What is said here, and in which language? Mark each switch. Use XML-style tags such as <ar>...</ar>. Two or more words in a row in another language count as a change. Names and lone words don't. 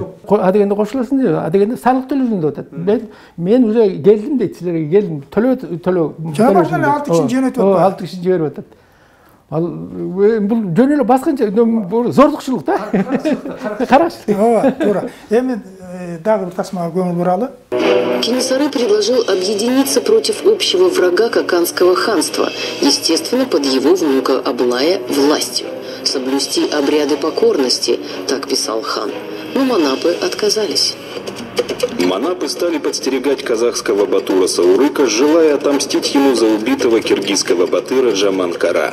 <ky>Адегенде кошуласың деп, адегенде салык төлөсүң деп атат. Мен уже келдим дейт, силерге келдим. Төлөө. Жабардан 6 кишини жөнөтүп атат. 6 кишини жиберип атат. Ал бул жөн эле басканча зордукчулук да. Караш. Ооба, туура. Эми дагы бир тасмага көңүл буралы.</ky> <ru>Кенесары предложил объединиться против общего врага Коканского ханства, естественно, под его внука Аблая властью. соблюсти обряды покорности, так писал хан. Но манапы отказались. Манапы стали подстерегать казахского батура Саурыка, желая отомстить ему за убитого киргизского батыра Джаман-Кара.</ru>